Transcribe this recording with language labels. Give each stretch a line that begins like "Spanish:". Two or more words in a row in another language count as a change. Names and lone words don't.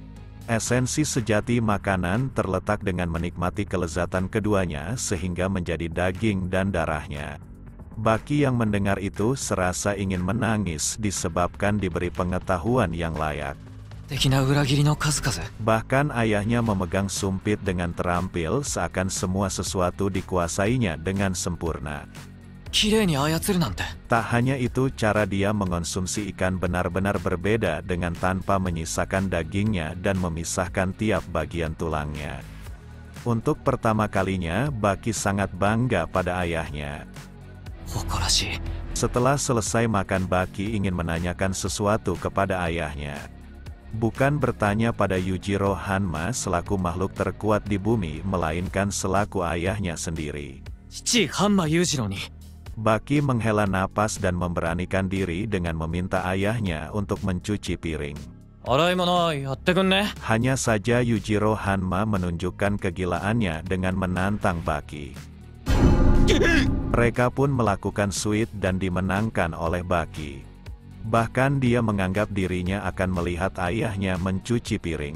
Indonesian: Esensi sejati makanan terletak dengan menikmati kelezatan keduanya sehingga menjadi daging dan darahnya. Baki yang mendengar itu serasa ingin menangis disebabkan diberi pengetahuan yang layak.
Japanese: 的な裏切りの数々。
Indonesian: Bahkan ayahnya memegang sumpit dengan terampil seakan semua sesuatu dikuasainya dengan sempurna.
Japanese: 綺麗に操るなんて。
Indonesian: Tak hanya itu, cara dia mengonsumsi ikan benar-benar berbeda dengan tanpa menyisakan dagingnya dan memisahkan tiap bagian tulangnya. Untuk pertama kalinya, Baki sangat bangga pada ayahnya.
Japanese: 誇らしい。
Indonesian: Setelah selesai makan, Baki ingin menanyakan sesuatu kepada ayahnya. Bukan bertanya pada Yujiro Hanma selaku makhluk terkuat di bumi, melainkan selaku ayahnya sendiri.
Japanese: 父ハンマ裕次郎に。
Indonesian: Baki menghela napas dan memberanikan diri dengan meminta ayahnya untuk mencuci piring.
Japanese: 洗い物やってくんね。
Indonesian: Hanya saja Yujiro Hanma menunjukkan kegilaannya dengan menantang Baki. Mereka pun melakukan suit dan dimenangkan oleh Baki. Bahkan dia menganggap dirinya akan melihat ayahnya mencuci piring.